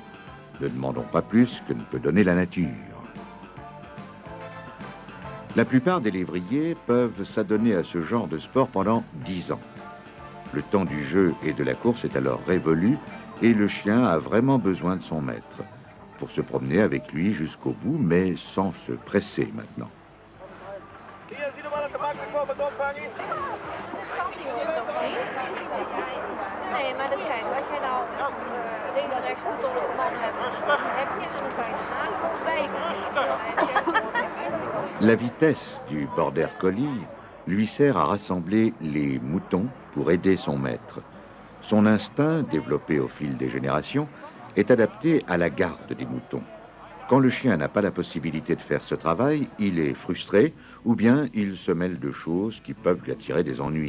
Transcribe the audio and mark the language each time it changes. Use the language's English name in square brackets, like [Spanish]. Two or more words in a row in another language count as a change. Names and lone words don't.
[French] Ne demandons pas plus que ne peut donner la nature. La plupart des lévriers peuvent s'adonner à ce genre de sport pendant 10 ans. Le temps du jeu et de la course est alors révolu et le chien a vraiment besoin de son maître pour se promener avec lui jusqu'au bout, mais sans se presser maintenant. [Dutch] Nee, maar dat kijk, als jij nou links en rechts de dolle man hebt, heb je en dan kan je gaan wijken. [French] La vitesse du border collie lui sert à rassembler les moutons pour aider son maître. Son instinct, développé au fil des générations, est adapté à la garde des moutons. Quand le chien n'a pas la possibilité de faire ce travail, il est frustré ou bien il se mêle de choses qui peuvent lui attirer des ennuis.